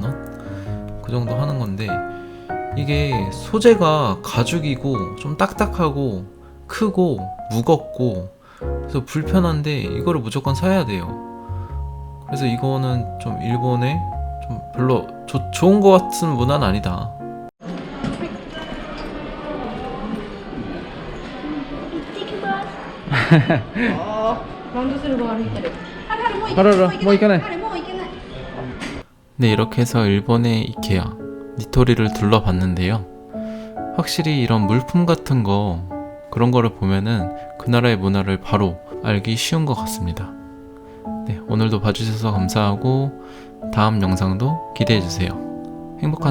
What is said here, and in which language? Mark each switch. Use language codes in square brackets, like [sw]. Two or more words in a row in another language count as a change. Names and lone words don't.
[ko] 그 정도 하는 건데, 이게 소재가 가죽이고 좀 딱딱하고 크고 무겁고 그래서 불편한데 이거를 무조건 사야 돼요. 그래서 이거는 좀 일본에 좀 별로 좋은 것 같은 문화는 아니다. [ja] ランドセルが歩いてる。あれもう行かない。 [ko] 네, 이렇게 해서 일본의 이케아 니토리를 둘러봤는데요. 확실히 이런 물품 같은 거 그런 거를 보면은 그 나라의 문화를 바로 알기 쉬운 것 같습니다. 네, 오늘도 봐주셔서 감사하고 다음 영상도 기대해주세요.